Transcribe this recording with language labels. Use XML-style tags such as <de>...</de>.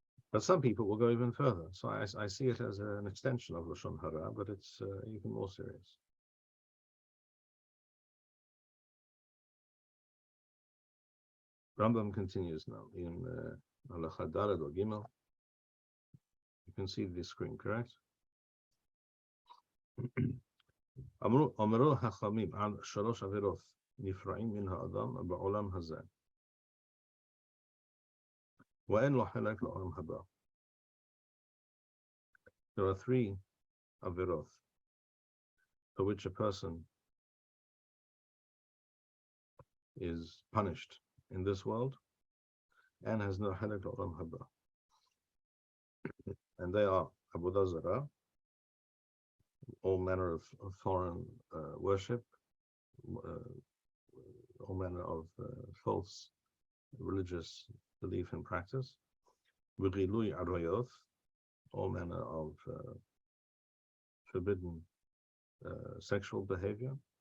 <en>But some people will go even further. So I see it as an extension of Lashon HaRa, but it's even more serious. Rambam continues now in Halacha Daled or Gimel. You can see the screen, correct?</en> <he>אמרו חכמים על 3 עבירות נפרעים מן האדם בעולם הזה ואין לו חלק לעולם הבא.</he> <en>There are 3 avirot for which a person is punished in this world and has no halak l'olam haba. And they are Avodah Zarah, all manner of foreign worship, all manner of false religious belief and practice, V'rilui arayot, all manner of forbidden sexual behavior,</en>